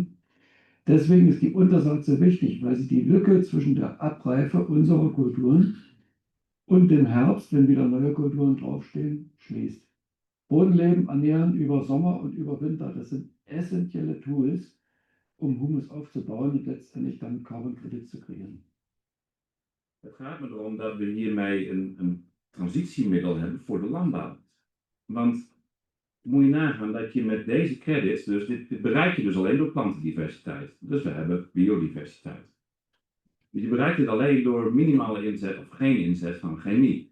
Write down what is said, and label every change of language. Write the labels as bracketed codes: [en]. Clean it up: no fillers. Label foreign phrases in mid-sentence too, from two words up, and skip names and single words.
[de] Deswegen ist die Untersaat so wichtig, weil sie die Lücke zwischen der Abreife unserer Kulturen und dem Herbst, wenn wieder neue Kulturen draufstehen, schließt. Bodenleben, Ernähren über Sommer und über Winter, das sind essentielle Tools, um Humus aufzubauen und letztendlich dann [en] Carbon Credits [de] zu kreieren. [nl] Het gaat me erom dat we hiermee een transitiemiddel hebben voor de landbouw. Want moet je nagaan dat je met deze credits, dus dit bereik je dus alleen door plantendiversiteit. Dus we hebben biodiversiteit. Dus je bereikt dit alleen door minimale inzet of geen inzet van chemie.